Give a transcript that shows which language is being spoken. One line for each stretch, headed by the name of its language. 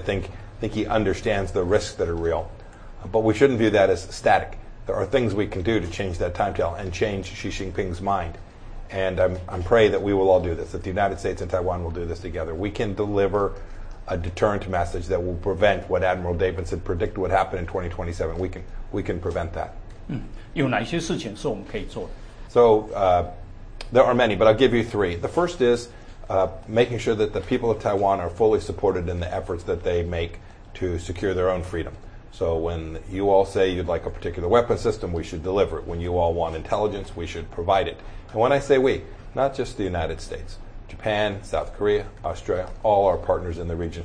English: I think he understands the risks that are real. But we shouldn't view that as static. There are things we can do to change that timetable and change Xi Jinping's mind. And I'm praying that we will all do this, that the United States and Taiwan will do this together. We can deliver a deterrent message that will prevent what Admiral Davidson predicted would happen in 2027. We can prevent that.
Chinese: 有哪些事情是我们可以做的？
English: So there are many, but I'll give you three. The first is making sure that the people of Taiwan are fully supported in the efforts that they make to secure their own freedom. So when you all say you'd like a particular weapon system, we should deliver it. When you all want intelligence, we should provide it. And when I say we, not just the United States, Japan, South Korea, Australia, all our partners in the region.